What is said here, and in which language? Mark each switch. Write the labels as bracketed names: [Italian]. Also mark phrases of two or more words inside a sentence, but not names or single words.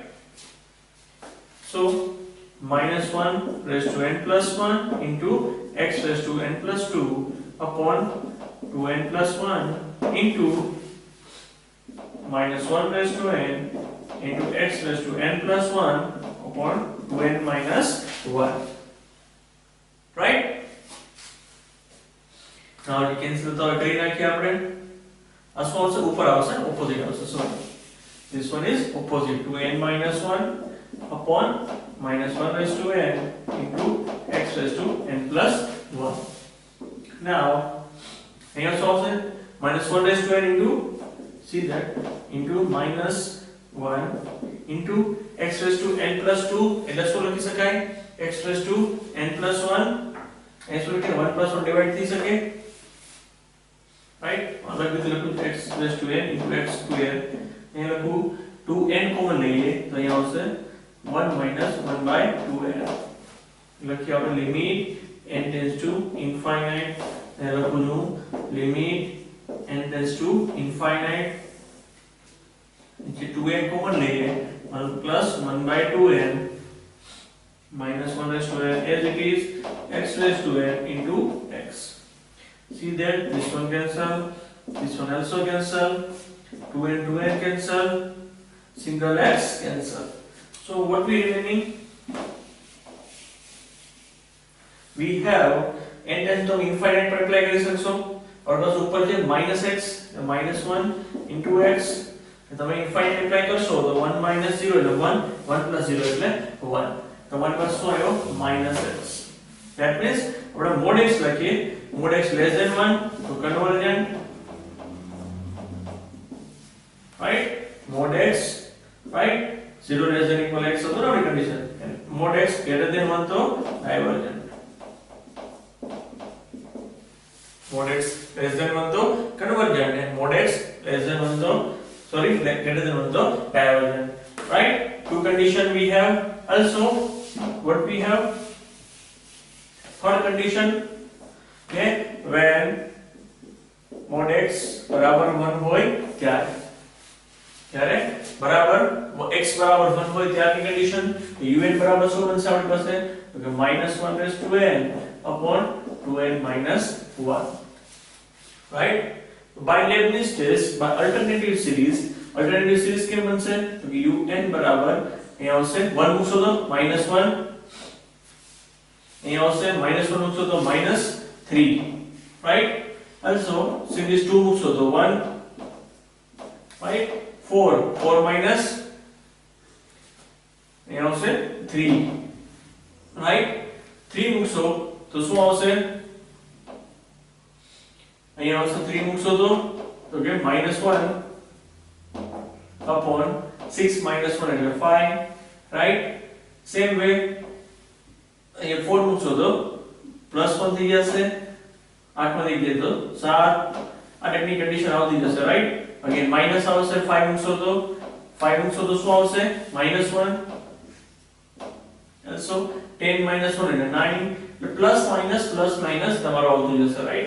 [English] so minus 1 raised to n plus 1 into x raised to n plus 2 upon 2n plus 1 into minus 1 raised to n into x raised to n plus 1 upon 2n minus 1 right now you cancel [Gujarati] તો કરી નાખીએ આપણે આ શું આવશે ઉપર આવશે opposite આવશે [English] so this one is opposite 2n minus 1 upon minus 1 raised to n into x raised to n plus 1 now here solve it minus 1 raised to n into see that into minus 1 into x raised to n plus 2 [Gujarati] એટલે શું લખી શકાય [English] x raised to n plus 1 [Gujarati] એ શું કે [English] 1 plus 1 [Gujarati] ડિવાઇડ થઈ શકે [English] right [Gujarati] અલગ રીતે લખું [English] x raised to n into x square [Gujarati] એ લખું 2n કોમન લઈએ તો અહીંયા આવશે [English] 1 minus 1 by 2n [Gujarati] લખીએ આપણે લિમિટ [English] n tends to infinite [Gujarati] એ લખું લિમિટ [English] n tends to infinite [Hindi] नीचे 2n कॉमन लिए [English] 1 plus 1 by 2n minus 1 raised to n as it is x raised to n into x. See that this one cancel, this one also cancel, 2n cancel, single x cancel. So what we remaining? We have n tends to infinite [Hindi] पर apply कर सकते और बस ऊपर से [English] -x -1 into x [Gujarati] તમે ઇન્ફાઇનાઇટ એપ્લાય કરશો તો 1 0 એટલે 1 1 0 એટલે 1 તમારી પાસે શું આવ્યો -x. [English] that means [Gujarati] આપણે [English] mod x [Gujarati] લખીએ, [English] mod x less than 1 [Gujarati] તો કન્વર્જન્ટ, રાઈટ, [English] mod x [Gujarati] રાઈટ [English] 0 less than equal x [Gujarati] હતો ને આપણી કન્ડિશન, [English] mod x greater than 1 [Gujarati] તો ડાયવર્જન્ટ, [English] mod x less than 1 [Gujarati] તો કન્વર્જન્ટ [English] and mod x less than 1 [Gujarati] તો [English] greater than 1 so divergent, right? Two condition we have. Also what we have, third condition, okay, when mod x [Gujarati] બરાબર 1 હોય ત્યારે બરાબર x બરાબર 1 હોય ત્યારની [English] condition un [Gujarati] બરાબર શું બનશે આપણી પાસે તો કે [English] -1 raised to n upon 2n minus 1, right? By Leibniz test, by alternative series [Gujarati] કેમ બનશે તો કે un બરાબર અહીંયા આવશે 1 મૂકશો તો -1, અહીંયા આવશે -1 મૂકશો તો -3, [English] right? Also series [Gujarati] 2 મૂકશો તો 1, right? 4 minus અહીંયા આવશે 3, right? 3 મૂકશો તો શું આવશે અહીંયા આવશે 3 મૂકશો તો કે [English] -1 upon 6 minus 1 [Gujarati] એટલે 5, [English] right? Same way [Gujarati] અહીંયા 4 મૂકશો તો +1 થઈ જશે, 8 માંથી ગયે તો 7, આ ટાઈપની કન્ડિશન આવતી જશે, રાઈટ? [English] again minus [Gujarati] આવશે, 5 મૂકશો તો શું આવશે -1, [English] also 10 minus 1 [Gujarati] એટલે 9, [English] plus minus [Gujarati] તમારો આવતું જશે, રાઈટ?